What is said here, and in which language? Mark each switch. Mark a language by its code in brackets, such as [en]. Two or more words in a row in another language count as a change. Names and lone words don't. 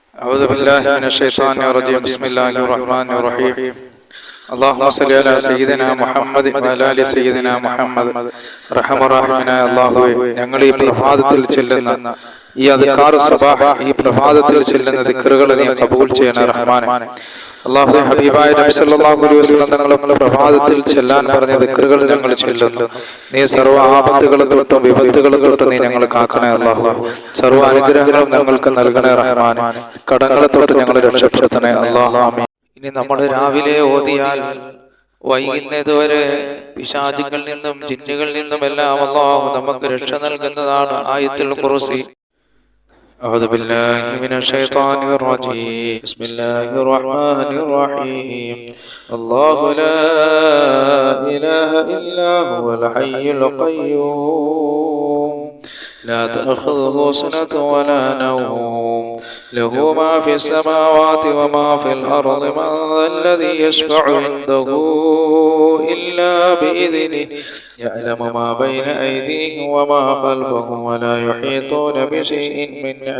[ar] أعوذ بالله من الشيطان الرجيم. بسم الله الرحمن الرحيم. اللهم صل على سيدنا മുഹമ്മദ് وعلى آل سيدنا മുഹമ്മദ്. [ml] റഹ്മാനായ അല്ലാഹുവേ, ഞങ്ങൾ ഈ പ്രഭാതത്തിൽ ചെല്ലുന്ന ഈ [ar] أذكار صباح, [ml] ഈ പ്രഭാതത്തിൽ ചെല്ലുന്ന ദിക്റുകൾ നീ കബൂൽ ചെയ്യണേ റഹ്മാനെ. അല്ലാഹുവേ, ഹബീബായ നബി [ar] صلى الله عليه وسلم [ml] തങ്ങളുടെ പ്രഭാതത്തിൽ ചെല്ലാൻ പറഞ്ഞ ദിക്റുകൾ ഞങ്ങൾ ചെല്ലുന്നു. നീ സർവ്വ ആപത്തുകളെ തൊട്ടും വിപത്തുകളെ തൊട്ടും നീ ഞങ്ങൾ കാക്കണേ അല്ലാഹുവേ. സർവ്വ അനുഗ്രഹങ്ങളും ഞങ്ങൾക്ക് നൽകണേ റഹ്മാനെ. കടങ്ങളെ തൊട്ട് ഞങ്ങളെ രക്ഷപ്പെടുത്തണേ അല്ലാഹു ആമീൻ. ഇനി നമ്മൾ രാവിലെ ഓതിയാൽ വൈകുന്നതുവരെ പിശാചുകളിൽ നിന്നും ജിന്നുകളിൽ നിന്നും എല്ലാം അല്ലാഹു നമുക്ക് രക്ഷ നൽകുന്നതാണ് ആയത്തുൽ ഖുർസി. [ar] أعوذ بالله من الشيطان الرجيم. بسم الله الرحمن الرحيم. الله لا إله إلا هو الحي القيوم لا تأخذه سنة ولا نوم له ما في السماوات وما في الأرض من ذا الذي يشفع عنده إلا بإذنه يعلم ما بين أيديهم وما خلفهم ولا يحيطون بشيء من